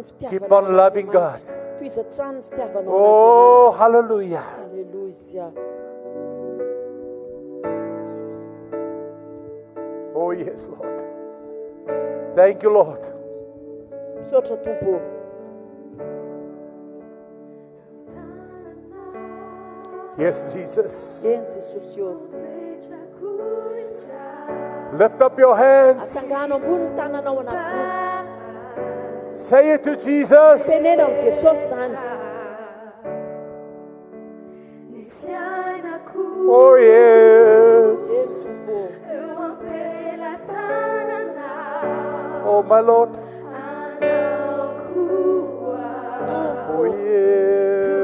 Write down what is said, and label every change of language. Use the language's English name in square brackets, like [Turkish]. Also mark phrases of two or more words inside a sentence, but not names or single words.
[English] Keep on loving God. [Malagasy] Toy izao trano fitiavanao [English] Oh, hallelujah. [Malagasy] Alleluia. [English] Oh, yes, Lord. Thank you, Lord. [Malagasy] Misaotra tompo. [English] Yes, Jesus. [Malagasy] Eny Jesosy eo. [English] Lift up your hands. [Malagasy] Atsangano ambony ny tananao anaty. [English] Say it to Jesus. [Malagasy] Tenena amin'ny Jesosy zany. [English] Oh, yes. [Malagasy] Eny tompo. [English] Oh, my Lord. Oh, yeah.